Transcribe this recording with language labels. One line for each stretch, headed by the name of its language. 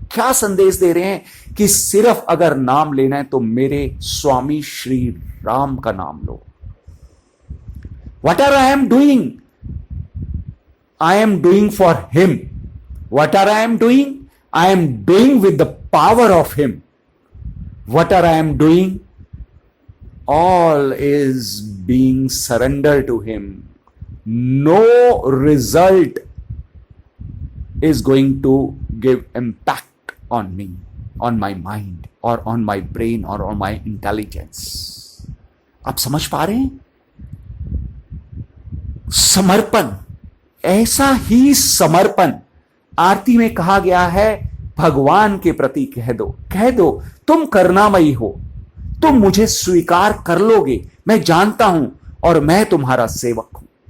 Hindi: क्या संदेश दे रहे हैं? कि सिर्फ अगर नाम लेना है तो मेरे स्वामी श्री राम का नाम लो।
English: What are I am doing, I am doing for him. What are I am doing, I am doing with the power of him. What are I am doing, all is being surrendered to him. No result is going to give impact on me, on my mind or on my brain or on my intelligence.
Hindi: आप समझ पा रहे हैं? समर्पण, ऐसा ही समर्पण आरती में कहा गया है। भगवान के प्रति कह दो तुम करुणामयी हो, तुम मुझे स्वीकार कर लोगे, मैं जानता हूं और मैं तुम्हारा सेवक हूं।